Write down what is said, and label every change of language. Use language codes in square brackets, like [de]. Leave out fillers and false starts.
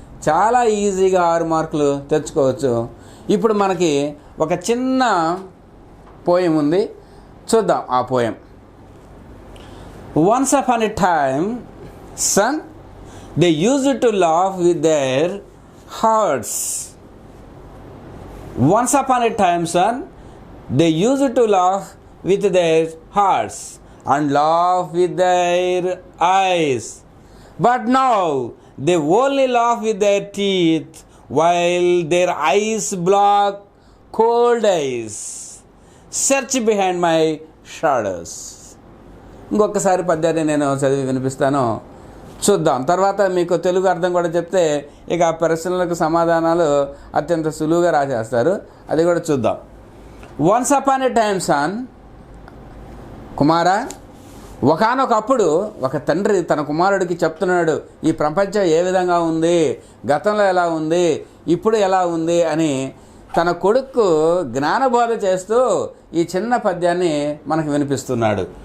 [te] చాలా ఈజీగా 6 మార్కులు తెచ్చుకోవచ్చు. ఇప్పుడు మనకి ఒక చిన్న పోయం ఉంది, చూద్దాం ఆ poem. [en] Once upon a time son they used to laugh with their hearts. Once upon a time, son, they used to laugh with their hearts and laugh with their eyes. But now they only laugh with their teeth while their eyes block cold eyes. Search behind my shadows. [te] ఇంకొకసారి పద్యాన్ని నేను చదివి వినిపిస్తాను, చూద్దాం. తర్వాత మీకు తెలుగు అర్థం కూడా చెప్తే ఇక ఆ ప్రశ్నలకు సమాధానాలు అత్యంత సులువుగా రాసేస్తారు. అది కూడా చూద్దాం. [en] once upon a time son, [te] కుమారా, ఒకానొకప్పుడు ఒక తండ్రి తన కుమారుడికి చెప్తున్నాడు, ఈ ప్రపంచం ఏ విధంగా ఉంది, గతంలో ఎలా ఉంది, ఇప్పుడు ఎలా ఉంది అని తన కొడుకు జ్ఞానబోధ చేస్తూ ఈ చిన్న పద్యాన్ని మనకు వినిపిస్తున్నాడు.